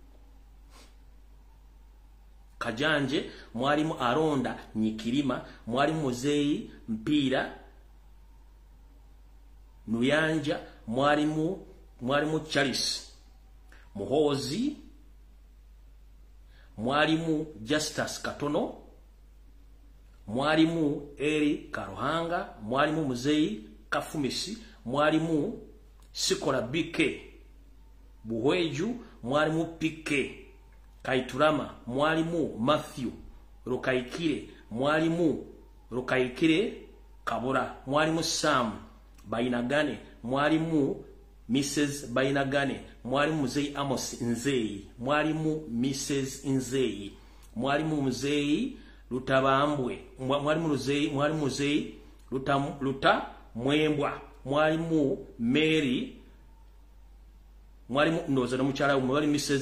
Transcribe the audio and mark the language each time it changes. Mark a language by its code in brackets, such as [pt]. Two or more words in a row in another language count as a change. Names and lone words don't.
[nyn] Kajanje, mwalimu Aronda Nyikirima, mwalimu Muzeyi Mpira Nuyanja, mwalimu Charles Muhozi, mwalimu Justus Katono, mwalimu Eri Karuhanga, mwalimu Muzeyi Kafumisi, mwalimu Sikola Bike Buhweju, mwalimu Pike Kaiturama, mwalimu Matthew Rukaikire, mwalimu Rukaikire Kabura, mwalimu Sam Bainagane, mwalimu Mrs. Bainagane, mwalimu Muzeyi Amos Nzeyi, mwalimu Mrs. Nzeyi, mwalimu Muzeyi Lutabambwe, mwalimu Muzeyi Luta Mwembwa, mwalimu Mary, mwalimu Ndoza na mukyala mwalimu Mrs.